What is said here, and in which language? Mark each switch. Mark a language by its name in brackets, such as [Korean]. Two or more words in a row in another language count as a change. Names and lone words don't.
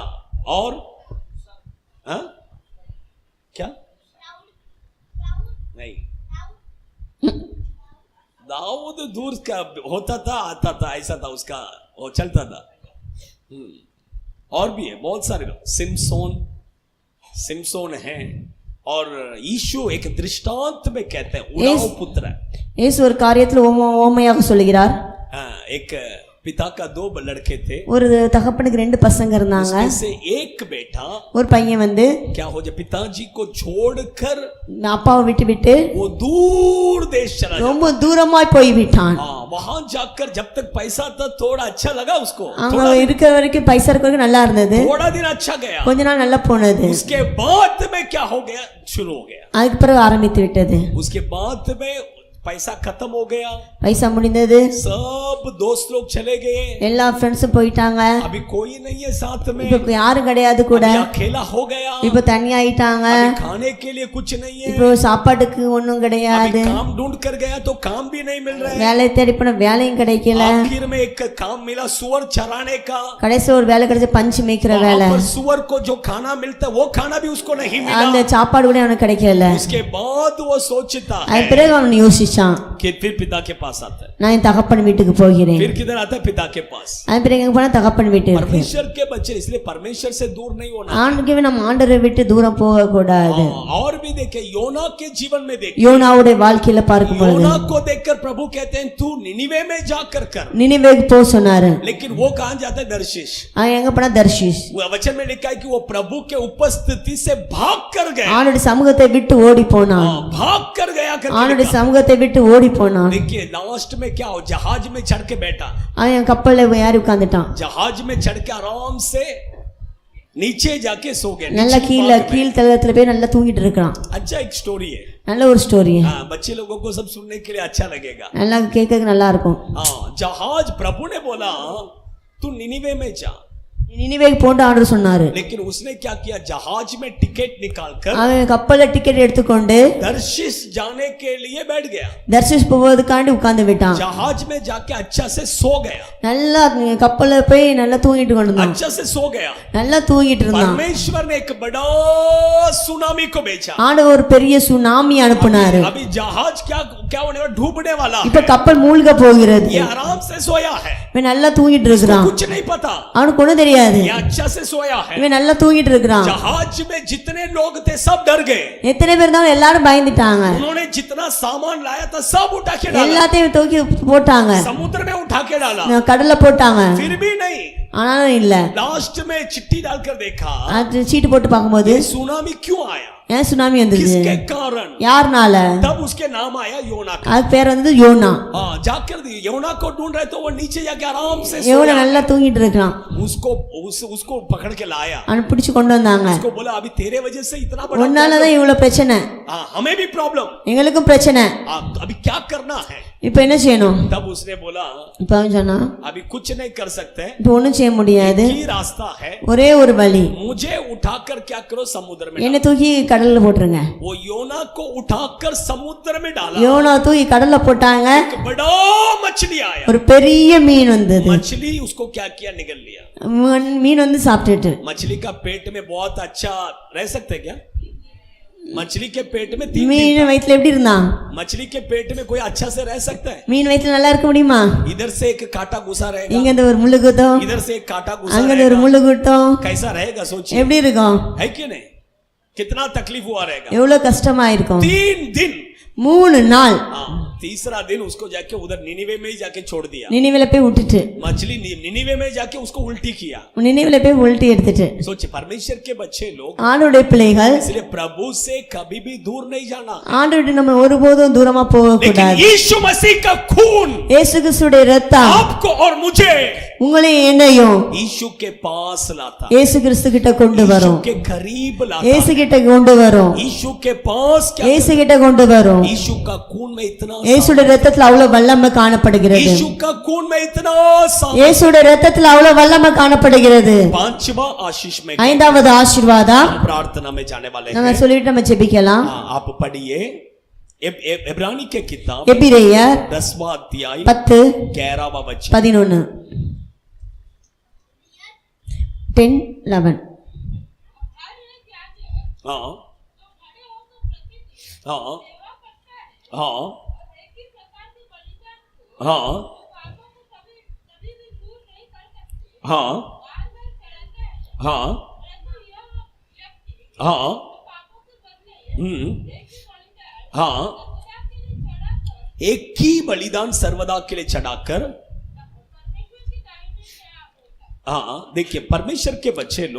[Hindi] और हाँ, क्या नहीं, दाऊद दूर का होता था, आता था, ऐसा था उसका, वो चलता था। और भी है बहुत सारे लोग, सिमसोन है। और यीशु एक दृष्टांत में कहते हैं, उड़ाऊ पुत्र। [Tamil] இயேசு ஒரு காரியத்துல ஓமையாக சொல்லுகிறார்। [Hindi] एक पिता का 2 लड़के थे, [Tamil] ஒரு தகப்பனுக்கு 2 பசங்க இருந்தாங்க। [Hindi] उसमें से एक बेटा, [Tamil] ஒரு பையன் வந்து [Hindi] क्या हो जाए, पिताजी को छोड़कर [Tamil] அப்பாவை விட்டு [Hindi] वो दूर देश चला गया। [Tamil] ரொம்ப தூரமாய் போய் விட்டான்। [Hindi] हाँ, वहां जाकर जब तक पैसा था थोड़ा अच्छा लगा उसको, [Tamil] அங்க இருக்கிற வரைக்கும் பைசா இருக்கிற வரைக்கும் நல்லா இருந்தது, [Hindi] थोड़ा दिन अच्छा गया, [Tamil] கொஞ்ச நாள் நல்லா போனது। [Hindi] उसके बाद में क्या हो गया, शुरू हो गया। [Tamil] அதுக்கு பிறகு ஆரம்பித்து விட்டது। [Hindi] उसके बाद में पैसा खत्म हो गया, [Tamil] பைசா முடிந்தது, [Hindi] सब दोस्त लोग चले गए, [Tamil] எல்லா ஃப்ரெண்ட்ஸும் போயிட்டாங்க, [Hindi] अभी कोई नहीं है साथ में, [Tamil] இப்போ யாரும் கிடையாது கூட, [Hindi] अकेला हो गया, [Tamil] இப்போ தனியாயிட்டாங்க, [Hindi] खाने के लिए कुछ नहीं है, [Tamil] இப்போ சாப்பாட்டுக்கு ஒண்ணும் கிடையாது, [Hindi] काम ढूंढ कर गया तो काम भी नहीं मिल रहा है, [Tamil] வேலை தேடி போன வேலையும் கிடைக்கல, [Hindi] आखिर में एक काम मिला सुअर चराने का, [Tamil] கடைசி ஒரு வேலை கிடைச்ச பஞ்சு மேய்க்கிற வேலை, [Hindi] पर सुअर को जो खाना मिलता है वो खाना भी उसको नहीं [Tamil] அந்த [Hindi] मिला। [Tamil] சாப்பாடு கூட அவனுக்கு கிடைக்கல। [Hindi] उसके बाद वो सोचता [Tamil] அது [Hindi] है [Tamil] பிறகு அவன் யோசிச்சான், [Hindi] कि फिर पिता के पास आता है, [Tamil] நான் என் தகப்பன் வீட்டுக்கு போகிறேன்। [Hindi] फिर किधर आता है, पिता के पास। [Tamil] அது பிறகு எங்க போனா தகப்பன் வீட்டுக்கு। [Hindi] परमेश्वर के बच्चे इसलिए परमेश्वर से दूर नहीं होना। [Tamil] ஆண்டவரை நம்ம ஆண்டவரை விட்டு தூரம் போக கூடாது। [Hindi] और भी देखे, योना के जीवन में देखे, [Tamil] யோனாவுடைய வாழ்க்கையில பார்க்கும் பொழுது [Hindi] योना को देखकर प्रभु कहते हैं तू निनिवे में जाकर कर, [Tamil] நினிவேக்கு போ சொன்னாரு। [Hindi] लेकिन वो कहां जाता है, दर्शिश। [Tamil] அவன் எங்க போனா தர்ஷீஸ்। [Hindi] वो वचन में लिखा है कि वो प्रभु के उपस्थिति से भाग कर गए, [Tamil] ஆண்டவருடைய சமூகத்தை விட்டு ஓடி போனான்। [Hindi] भाग कर गया करके [Tamil] ஆண்டவருடைய [Hindi] लिखा। [Tamil] சமூகத்தை விட்டு விட்டு ஓடி போனான். [Hindi] देखिए लास्ट में क्या हो, जहाज में चढ़ के बैठा, [Tamil] அவன் கப்பல்ல ஏறி உட்கார்ந்துட்டான். [Hindi] जहाज में चढ़ के आराम से नीचे जाके सो गए. [Tamil] நல்லா கீழ் தளத்துல போய் நல்லா தூங்கிட்டு இருக்கான். [Hindi] अच्छा एक स्टोरी है. [Tamil] நல்ல ஒரு ஸ்டோரி. [Hindi] हाँ, बच्चे लोगों को सब सुनने के लिए अच्छा लगेगा. [Tamil] நல்லா கேட்க நல்லா இருக்கும். [Hindi] हाँ, जहाज प्रभु ने बोला तू निनिवे में जा, [Tamil] நினிவேக்கு போன்ற ஆண்டவர் சொன்னாரு. [Hindi] लेकिन उसने क्या किया, जहाज में टिकट निकालकर [Tamil] அவன் கப்பல்ல டிக்கெட் எடுத்துக்கொண்டு [Hindi] दर्शिश जाने के लिए बैठ गया. [Tamil] தர்ஷிஸ் போவதுக்காண்டி உட்கார்ந்து விட்டான். [Hindi] जहाज में जाके अच्छा से सो गया, [Tamil] நல்லா கப்பல்ல போய் நல்லா தூங்கிட்டு கொண்டிருந்தான். [Hindi] अच्छा से सो गया. [Tamil] நல்லா தூங்கிட்டு இருந்தான். [Hindi] परमेश्वर ने एक बड़ा सुनामी को भेजा. [Tamil] ஆண்டவர் ஒரு பெரிய சுனாமி அனுப்புனாரு. [Hindi] अभी जहाज क्या होने वाला, डूबने वाला. [Tamil] இப்ப கப்பல் மூழ்க போகிறது. [Hindi] ये आराम से सोया है, [Tamil] இவன் நல்லா தூங்கிட்டு இருக்கான். [Hindi] कुछ नहीं पता, [Tamil] அவனுக்கு ஒண்ணும் தெரியாது. [Hindi] ये अच्छा से सोया है. [Tamil] இவன் நல்லா தூங்கிட்டு இருக்கான். [Hindi] जहाज में जितने लोग थे सब डर गए. [Tamil] எத்தனை பேர் தான் எல்லாரும் பயந்துட்டாங்க. [Hindi] उन्होंने जितना सामान लाया था सब उठा के डाला, [Tamil] எல்லாத்தையும் தூக்கி போட்டாங்க. [Hindi] समुद्र में उठा के डाला, [Tamil] கடல்ல போட்டாங்க. [Hindi] फिर भी नहीं. [Tamil] ஆனாலும் இல்ல. [Hindi] लास्ट में चिट्ठी डालकर देखा, [Tamil] அது சீட்டு போட்டு பார்க்கும்போது [Hindi] ये सुनामी क्यों आया, [Tamil] ஏன் சுனாமி வந்தது, [Hindi] किसके कारण, [Tamil] யாருனால, [Hindi] तब उसके नाम आया योना का. [Tamil] அது பேர் வந்து யோனா. [Hindi] हाँ, जाकर योना को ढूंढ रहे तो वो नीचे जाके आराम से யோனா सोया. [Tamil] நல்லா தூங்கிட்டு இருக்கான். [Hindi] उसको पकड़ के लाया, [Tamil] அவனை பிடிச்சு கொண்டு வந்தாங்க. [Hindi] उसको बोला अभी तेरे वजह से इतना बड़ा [Tamil] உன்னாலதான் இவ்வளவு பிரச்சனை, [Hindi] हाँ, हमें भी प्रॉब्लम, [Tamil] எங்களுக்கும் பிரச்சனை, [Hindi] अभी क्या करना है. [Tamil] இப்ப என்ன செய்யணும். [Hindi] तब उसने बोला [Tamil] இப்ப அவன் சொன்னா [Hindi] अभी कुछ नहीं कर सकते, [Tamil] இப்ப ஒண்ணும் செய்ய முடியாது, [Hindi] एक ही रास्ता है, [Tamil] ஒரே ஒரு வழி, [Hindi] मुझे उठाकर क्या करो समुद्र में [Tamil] என்ன தூக்கி கடல்ல போட்டுருங்க. [Hindi] डालो. वो योना को उठाकर समुद्र में डाला, [Tamil] யோனா தூக்கி கடல்ல போட்டாங்க. [Hindi] एक बड़ा मछली आया, [Tamil] ஒரு பெரிய மீன் வந்தது. [Hindi] मछली उसको क्या किया, निगल लिया. [Tamil] மீன் வந்து சாப்பிட்டுட்டு, [Hindi] मछली का पेट में बहुत अच्छा रह सकते क्या, मछली के पेट में 3 [Tamil] மீன் [Hindi] दिन [Tamil] வயித்துல எப்படி இருந்தான், [Hindi] मछली के पेट में कोई अच्छा से रह सकता है. [Tamil] மீன் வயித்துல நல்லா இருக்க முடியுமா, [Hindi] इधर से एक कांटा घुसा रहेगा, [Tamil] இங்க இந்த ஒரு முள்ளு குத்தும், [Hindi] इधर से एक कांटा घुसा [Tamil] அங்க இந்த ஒரு [Hindi] रहेगा, [Tamil] முள்ளு குத்தும், [Hindi] कैसा रहेगा सोचिए, [Tamil] எப்படி இருக்கும், [Hindi] है कि नहीं, कितना तकलीफ हुआ रहेगा. [Tamil] எவ்வளவு கஷ்டமா இருக்கும். [Hindi] 3 दिन, [Tamil] 3 நாள். [Hindi] हाँ, तीसरा दिन उसको जाके उधर निनिवे में ही जाके छोड़ दिया. [Tamil] நினிவேல போய் விட்டுட்டு, [Hindi] मछली निनिवे में जाके उसको उल्टी किया. [Tamil] நினிவேல போய் உல்ட்டி எடுத்துட்டு. [Hindi] सोचिए, परमेश्वर के बच्चे लोग, [Tamil] ஆண்டவருடைய பிள்ளைகள், [Hindi] इसलिए प्रभु से कभी भी दूर नहीं जाना, [Tamil] ஆண்டவர்கிட்ட நம்ம ஒருபோதும் தூரமா போக [Hindi] लेकिन [Tamil] கூடாது. [Hindi] यीशु मसीह का खून [Tamil] இயேசு கிறிஸ்துடைய இரத்தம் [Hindi] आपको और मुझे [Tamil] உங்களையும் என்னையும் [Hindi] यीशु के पास लाता, [Tamil] இயேசு கிறிஸ்து கிட்ட கொண்டு यीशु வரும். [Hindi] के करीब लाता, [Tamil] இயேசு கிட்ட கொண்டு வரும். [Hindi] यीशु के पास क्या, [Tamil] இயேசு கிட்ட கொண்டு வரும். [Hindi] यीशु का खून में इतना, [Tamil] இயேசுடைய இரத்தத்துல அவ்வளவு வல்லமை காணப்படுகிறது. [Hindi] यीशु का खून में इतना [Tamil] இயேசுடைய இரத்தத்துல அவ்வளவு வல்லமை காணப்படுகிறது. [Hindi] 5वां आशीष में [Tamil] 5வது ஆசீர்வாதம் [Hindi] हम प्रार्थना में जाने वाले [Tamil] நம்ம [Hindi] हैं. [Tamil] சொல்லிட்டு நம்ம ஜெபிக்கலாம். [Hindi] हाँ, आप पढ़िए इब्रानी के किताब எபிரேயர் 10वां अध्याय 10 11वां वचन. 11 10 11 हाँ हाँ हाँ हाँ हाँ हाँ हाँ हाँ, एक ही बलिदान सर्वदा के लिए चढ़ाकर, हाँ देखिए, परमेश्वर के बच्चे लोग,